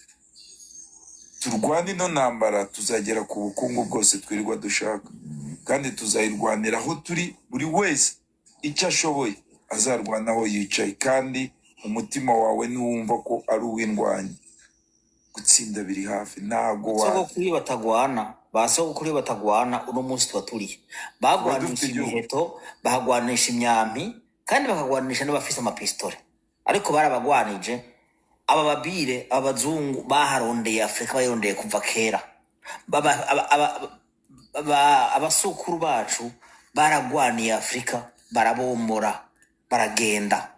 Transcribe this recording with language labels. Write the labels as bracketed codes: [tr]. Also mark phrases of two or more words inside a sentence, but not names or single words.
[rn] Turwane ino ntambara, tuzagera ku bukungu bwose twirirwa dushaka, kandi tuzayirwanira aho turi. Buri wese icyo ashoboye azarwanaho yicaye, kandi umutima wawe nuwumva ko ari uw'indwanyi, gutsinda biri hafi. Ntago basogokuri batagwana uno munsi twaturiye, bagwanisha imiheto, bahagwanisha imyampi, kandi bakagwanisha n'abafise amapistole, ariko barabagwanije. Aba babire abazungu baharondeye Afrika, bayirondeye kuva kera. Abasukuru bacu baragwaniye Afrika, barabomora, baragenda.